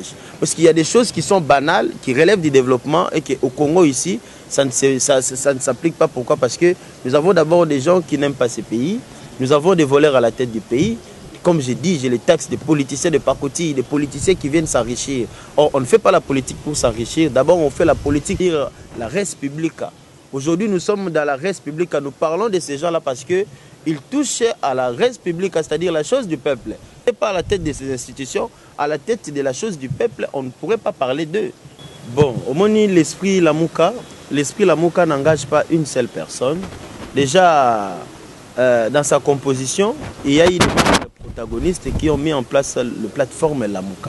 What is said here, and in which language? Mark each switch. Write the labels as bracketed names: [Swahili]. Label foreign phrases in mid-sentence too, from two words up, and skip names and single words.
[French] Parce qu'il y a des choses qui sont banales, qui relèvent du développement et qu'au Congo ici, ça ne s'applique pas. Pourquoi? Parce que nous avons d'abord des gens qui n'aiment pas ces pays. Nous avons des voleurs à la tête du pays. Comme j'ai dit, j'ai les taxes des politiciens de pacotille, des politiciens qui viennent s'enrichir. Or, on ne fait pas la politique pour s'enrichir. D'abord, on fait la politique pour la [Latin] res publica. [French] Aujourd'hui, nous sommes dans la [Latin] res publica. [French] Nous parlons de ces gens-là parce qu'ils touchent à la [Latin] res publica, [French] c'est-à-dire la chose du peuple. Et pas à la tête de ces institutions, à la tête de la chose du peuple, on ne pourrait pas parler d'eux. Bon, au moins, l'esprit Lamuka n'engage pas une seule personne. Déjà, dans sa composition, il y a eu des protagonistes qui ont mis en place la plateforme Lamuka.